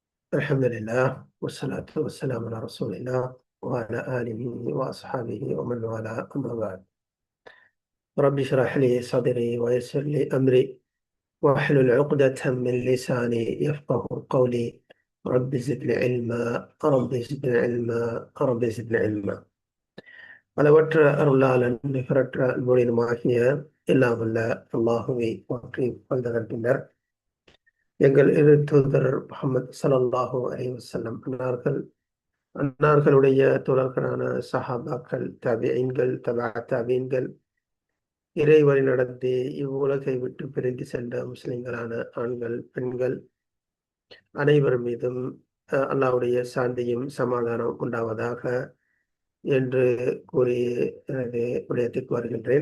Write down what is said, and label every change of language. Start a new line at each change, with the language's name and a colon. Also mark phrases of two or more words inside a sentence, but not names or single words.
Arabic: الحمد لله والصلاة والسلام على رسول الله وعلى آله وأصحابه ومن والاه أما بعد. رب اشرح لي صدري ويسر لي أمري واحلل عقدة من لساني يفقه قولي. رب زدني علما، رب زدني علما، رب زدني علما.
Tamil: அளவற்ற அருளாளன் நிகரற்ற அன்புடையனுமாகிய எல்லாம் வல்ல அல்லாஹுவை போற்றி வந்ததன் பின்னர் எங்கள் இரு தூதர் முஹம்மது
Arabic: صلى الله عليه وسلم
Tamil: அன்னார்களுடைய தொடர்களான சஹாபாக்கள், தபிஈன்கள், தபா தபீன்கள், இறை வழி நடந்து இவ்வுலகை விட்டு பிரிந்து சென்ற முஸ்லிம்களான ஆண்கள், பெண்கள் அனைவர் மீதும் அல்லாஹ்வுடைய சாந்தியும் சமாதானம் உண்டாவதாக என்று கூறி எனது விடயத்துக்கு வருகின்றேன்.